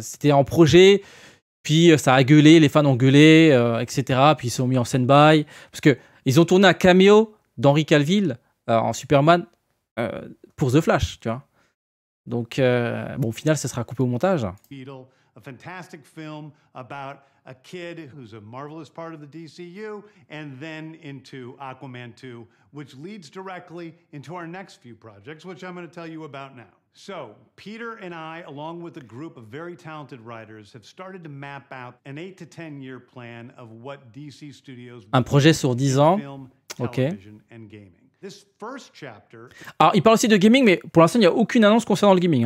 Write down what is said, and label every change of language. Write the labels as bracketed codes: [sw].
[fr] C'était en projet, puis ça a gueulé, les fans ont gueulé, etc. Puis ils se sont mis en stand-by. Parce qu'ils ont tourné un cameo d'Henry Cavill en Superman pour The Flash, tu vois. Donc, au final, ça sera coupé au montage. [en] A fantastic film about a kid who's a marvelous part of the DCU, and then into Aquaman 2, which leads directly into our next few projects, which I'm going to tell you about now. So, Peter and I, along with a group of very talented writers, have started to map out an 8 to 10 year plan of what DC Studios [fr] un projet sur 10 ans. [en] Film, OK. And gaming. This first chapter, [fr] alors, il parle aussi de gaming, mais pour l'instant, il n'y a aucune annonce concernant le gaming.